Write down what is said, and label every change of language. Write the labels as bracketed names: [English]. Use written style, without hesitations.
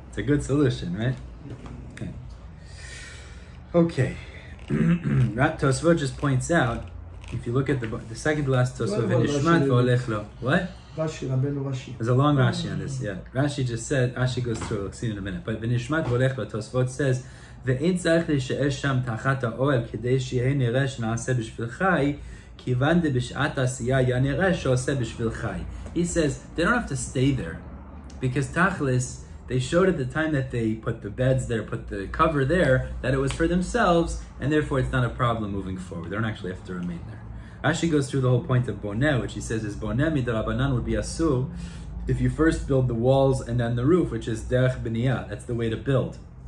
[English] It's a good solution, right? Okay. Tosfot just points out, if you look at the second to last Tosfot, Nishmat v'olech lo. What? Rashi. There's a long Rashi on this, yeah. Rashi just said, Rashi goes through, we'll see in a minute. [Hebrew] But Nishmat v'olech lo, Tosfot says, ואין צריך להישאר שם תחת האוהל כדי שיהיה נראה שנעשה בשביל חי, כיוון דבשעת העשייה היה נראה שעושה בשביל חי. [English] He says, they don't have to stay there, because Tachlis, they showed at the time that they put the beds there, put the cover there, that it was for themselves, and therefore it's not a problem moving forward. They don't actually have to remain there. Rashi goes through the whole point of boneh, which he says is boneh midrabanan would be issur if you first build the walls and then the roof, which is derech b'niyah. That's the way to build.